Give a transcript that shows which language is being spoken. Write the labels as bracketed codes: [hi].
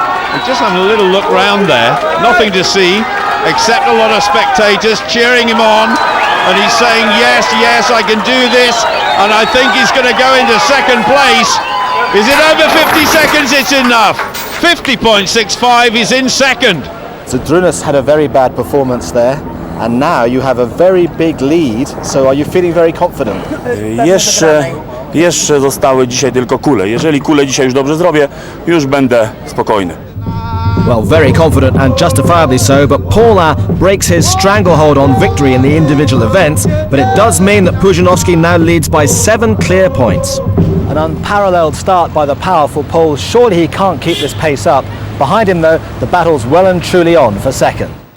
[en] We're just having a little look round there, nothing to see except a lot of spectators cheering him on, and he's saying, yes, yes, I can do this, and I think he's going to go into second place. Is it over 50 seconds? It's enough. 50.65, he's in second. Zydrunas had a very bad performance there, and now you have a very big lead, so are you feeling very confident? [pl] Jeszcze zostały dzisiaj tylko kule. Jeżeli kule dzisiaj już dobrze zrobię, już będę spokojny. [en] Well, very confident and justifiably so, but Paulin breaks his stranglehold on victory in the individual events, but it does mean that Pudzianowski now leads by 7 clear points. An unparalleled start by the powerful Pole. Surely he can't keep this pace up. Behind him, though, the battle's well and truly on for second.